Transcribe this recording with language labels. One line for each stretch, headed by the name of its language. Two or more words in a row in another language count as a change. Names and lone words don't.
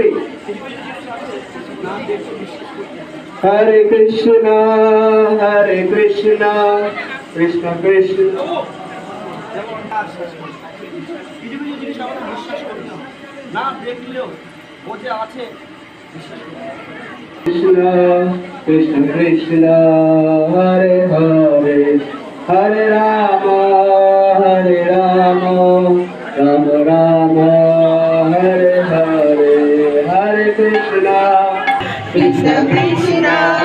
Sanskrit: হরে কৃষ্ণ কৃষ্ণ কৃষ্ণ
Bangla: না দেখলেও ও যে আছে
Sanskrit: কৃষ্ণ কৃষ্ণ কৃষ্ণ হরে হরে হরে রাম রাম রাম হরে হরে হরে কৃষ্ণ কৃষ্ণ কৃষ্ণ